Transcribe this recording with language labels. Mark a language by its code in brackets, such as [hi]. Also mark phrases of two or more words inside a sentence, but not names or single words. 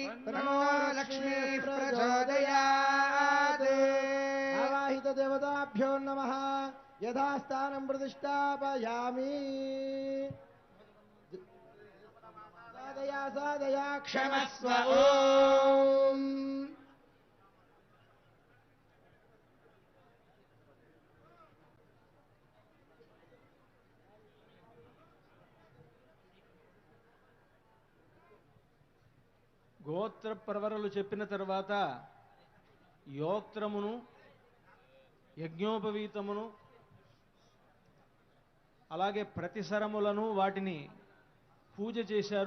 [sa] तन्नो लक्ष्मी प्रचोदयात्। आवाहित देवताभ्यो नमः। यथास्थानं प्रतिष्ठापयामि। साधया साधया क्षमस्व। ओम् [te] గోత్ర ప్రవరలు చెప్పిన తర్వాత యోక్త్రమును యజ్ఞోపవీతమును అలాగే ప్రతిసరములను వాటిని పూజ చేశారు.